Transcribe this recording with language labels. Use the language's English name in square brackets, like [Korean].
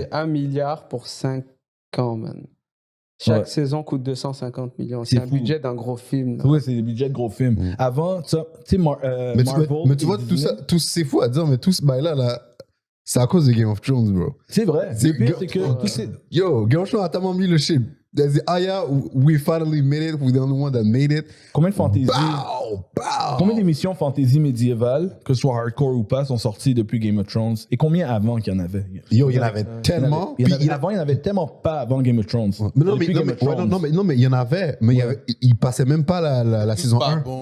[French] C'est 1 milliard pour 5 ans, man. Chaque saison coûte 250 millions. C'est un budget d'un gros film. Oui, c'est des budgets de gros films. Avant, tu sais, Marvel... Mais tu vois, c'est fou à dire, mais tout ce bail-là, c'est à cause de Game of Thrones, bro. C'est vrai. Le pire, c'est que... Yo, Game of Thrones a tellement mis le shit. [English] There's the we finally made it. We're the only one that made it. [French] Combien de fantasy... Combien d'émissions fantasy médiévales, que ce soit hardcore ou pas, sont sorties depuis Game of Thrones? Et combien avant qu'il y en avait? Yo, il y en avait tellement. Avant, il y en avait tellement pas avant Game of Thrones. Non, mais il y en avait. Mais il passait même pas la saison 1.